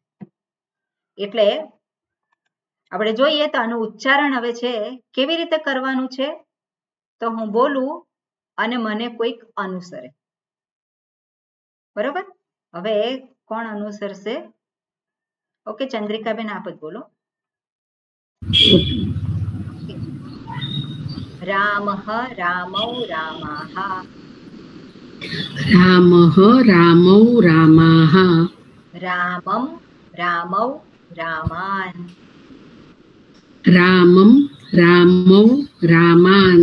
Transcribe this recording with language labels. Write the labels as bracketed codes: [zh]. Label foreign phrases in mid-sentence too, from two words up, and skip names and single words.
[gu] એટલે આપણે જોઈએ તો આનું ઉચ્ચારણ હવે છે કેવી રીતે કરવાનું છે, તો હું બોલું અને મને કોઈક અનુસરે. બરોબર, હવે કોણ અનુસરશે? ઓકે, ચંદ્રિકાબેન આપ જ બોલો. [sa] रामः रामौ रामाः रामः रामौ रामाः रामं रामौ रामान् रामं रामौ रामान्